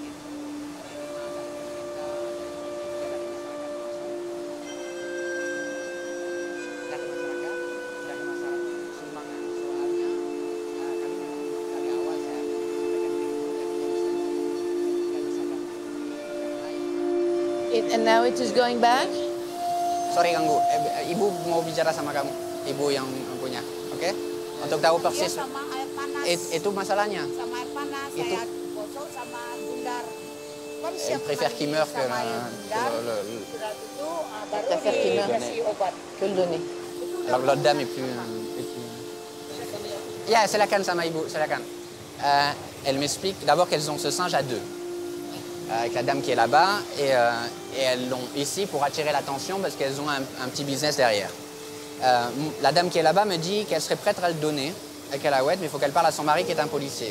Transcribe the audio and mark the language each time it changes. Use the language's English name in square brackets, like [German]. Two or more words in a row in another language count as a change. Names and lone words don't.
[Indonesian] Dari masyarakat. Dari masyarakat. Sumbangan. Soalnya kami memang dari awal saya sampaikan ke ibu dan ibu nggak bisa bantu yang lain. [English] And now it is going back? [Indonesian] Sorry ganggu, ibu mau bicara sama kamu, ibu yang punya, oke? Untuk tahu persis. Sama air panas. Itu masalahnya. Sama air panas, itu. saya gosok sama bundar. Kan [French] Elle préfère qu'il meure que préfère qu'il meure que le donner. Alors l'autre dame est plus... [Indonesian] Ya, silakan sama ibu, silakan. [French] Elle m'explique d'abord qu'elles ont ce singe à 2. Avec la dame qui est là-bas, et elles l'ont ici pour attirer l'attention parce qu'elles ont un petit business derrière. La dame qui est là-bas me dit qu'elle serait prête à le donner à Karawet, mais il faut qu'elle parle à son mari qui est un policier.